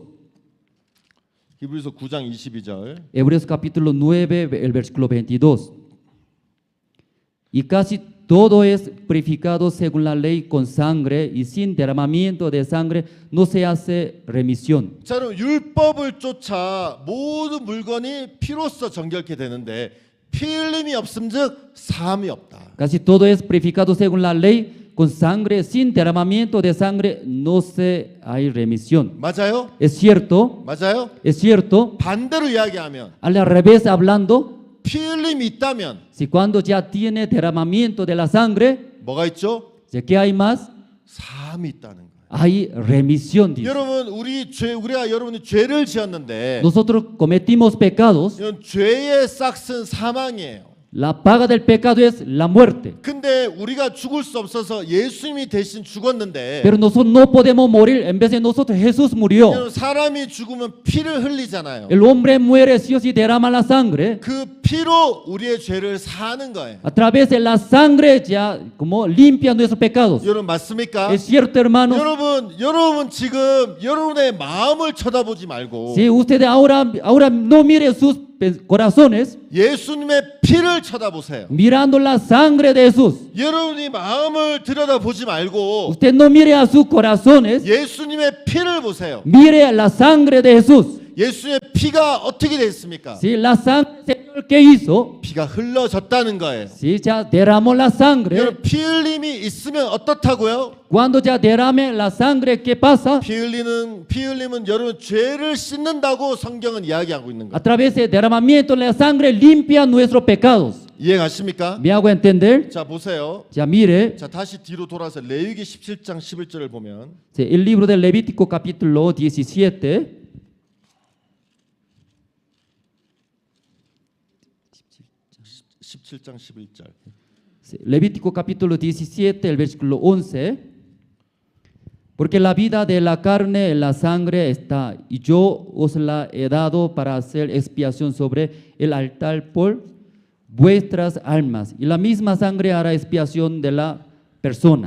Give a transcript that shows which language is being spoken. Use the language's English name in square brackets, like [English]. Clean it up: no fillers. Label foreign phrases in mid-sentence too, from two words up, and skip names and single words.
[Korean] 히브리서 9장 22절 [Spanish] Hebreos capítulo 9, el versículo 22. Y casi todo es purificado según la ley con sangre y sin derramamiento de sangre no se hace remisión. [Korean] 자, 그럼 율법을 쫓아 모든 물건이 피로써 정결케 되는데 피 흘림이 없음즉 사함이 없다. [Spanish] Casi todo es purificado según la ley con sangre, sin derramamiento de sangre no se hay remisión. [Korean] 맞아요? [Spanish] Es cierto, [Korean] 맞아요? [Spanish] es cierto. [Korean] 반대로 이야기하면 [Spanish] Al revés hablando, [Korean] 피 흘림이 있다면 [Spanish] si cuando ya tiene derramamiento de la sangre, [Korean] 뭐가 있죠? [Spanish] ¿qué hay más? [Korean] 사함이 있다는 거예요. [Spanish] Hay remisión, dice. [Korean] 여러분 우리가 여러분이 죄를 지었는데 [Spanish] Nosotros cometimos pecados, [Korean] 이건 죄의 싹은 사망이에요. [Spanish] la paga del pecado es la muerte. [Korean] 근데 우리가 죽을 수 없어서 예수님이 대신 죽었는데 [Spanish] Pero nosotros no podemos morir, en vez de nosotros Jesús murió. [Korean] 여러분, 사람이 죽으면 피를 흘리잖아요. [Spanish] El hombre muere sí o sí derrama la sangre. [Korean] 그 피로 우리의 죄를 사는 거예요. [Spanish] A través de la sangre ya como limpia nuestros pecados. [Korean] 여러분 맞습니까? [Spanish] Es cierto, hermanos. [Korean] 여러분 지금 여러분의 마음을 쳐다보지 말고 [Spanish] Si ustedes ahora no miren sus corazones, [Korean] 예수님의 피를 쳐다보세요. [Spanish] mirando la sangre de Jesús. [Korean] 여러분이 마음을 들여다보지 말고 [Spanish] Usted no mire a sus corazones, [Korean] 예수님의 피를 보세요. [Spanish] mire a la sangre de Jesús. [Korean] 예수의 피가 어떻게 됐습니까? [Spanish] Si la sangre del Señor que hizo, [Korean] 피가 흘러졌다는 거예요. [Spanish] si ya derramó la sangre, [Korean] 여러분 피 흘림이 있으면 어떻다고요? [Spanish] cuando ya derrame la sangre, ¿qué pasa? [Korean] 피 흘림은 여러분 죄를 씻는다고 성경은 이야기하고 있는 [Spanish] A [Korean] 거예요. [Spanish] través del derramamiento de la sangre limpia nuestros pecados. [Korean] 이해 가십니까? [Spanish] ¿Me hago entender? [Korean] 자 보세요. [Spanish] Ya mire, [Korean] 자 다시 뒤로 돌아서 레위기 17장 11절을 보면 [Spanish] el libro del Levítico capítulo 17. [Korean] 17장 11절. [Spanish] Levítico capítulo 17, el versículo 11. Porque la vida de la carne en la sangre está, y yo os la he dado para hacer expiación sobre el altar por vuestras almas. Y la misma sangre hará expiación de la persona.